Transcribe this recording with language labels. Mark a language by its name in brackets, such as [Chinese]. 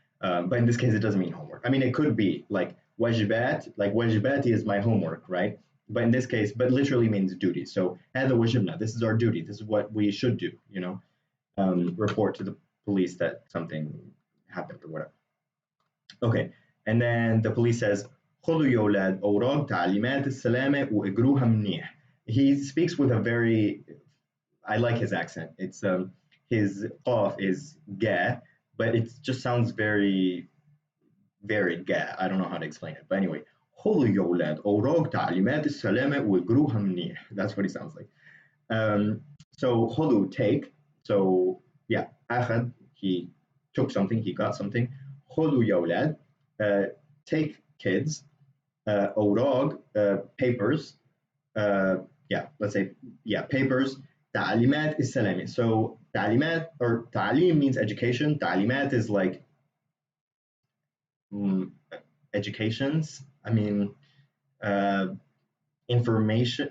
[English] But in this case, it doesn't mean homework. I mean, it could be like wajibati is my homework, right? But in this case, but literally means duty. So هذا wajibna, this is our duty. This is what we should do, you know, report to the police that something happened or whatever. Okay, and then the police says, [Arabic] خذوا يا أولاد أوراق تعليمات السلامة وإجروها منيح. [English] He speaks with a very, I like his accent. It's his qaf is ga, but it just sounds very, very ga. I don't know how to explain it, but anyway, [Arabic] خذوا يا أولاد أوراق تعليمات السلامة وإجروها منيح. [English] That's what he sounds like. So خذوا, take. So yeah, أخذ, he took something, he got something. [Arabic] خذوا يا أولاد, [English] take kids. أوراق, papers. Yeah, let's say, yeah, papers. [Arabic] تعليمات السلامة. [English] So تعليمات or تعليم means education. تعليمات is like educations. I mean, information.